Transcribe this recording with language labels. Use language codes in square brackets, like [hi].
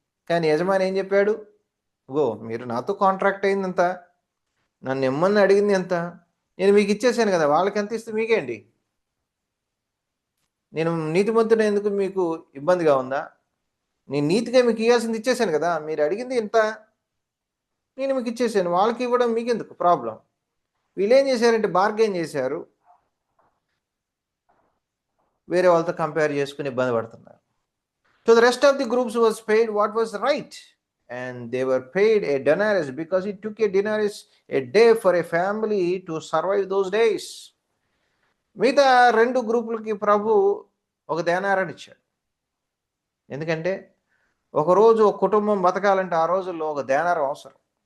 [te] కానీ యజమాని ఏం చెప్పాడు, గో మీరు నాతో కాంట్రాక్ట్ అయిందంత, నన్ను ఇమ్మని అడిగింది ఎంత, నేను మీకు ఇచ్చేసాను కదా, వాళ్ళకి ఎంత ఇస్తే మీకేంటి, నేను నీతిమంతుడు ఎందుకు మీకు ఇబ్బందిగా ఉందా, నేను నీతిగా మీకు ఇవ్వాల్సింది ఇచ్చేసాను కదా, మీరు అడిగింది ఇంత, నేను మీకు ఇచ్చేసాను, వాళ్ళకి ఇవ్వడం మీకెందుకు ప్రాబ్లం. వీళ్ళు ఏం చేశారంటే బార్గెన్ చేశారు, వేరే వాళ్ళతో కంపేర్ చేసుకుని ఇబ్బంది పడుతున్నారు. [en] So the rest of the groups was paid what was right, and they were paid a denarius because it took a denarius a day for a family to survive those days. [te] మిగతా రెండు గ్రూపులకి ప్రభు ఒక దేనారాన్ని ఇచ్చాడు. ఎందుకంటే ఒకరోజు ఒక కుటుంబం బతకాలంటే ఆ రోజుల్లో ఒక దేనారం అవసరం.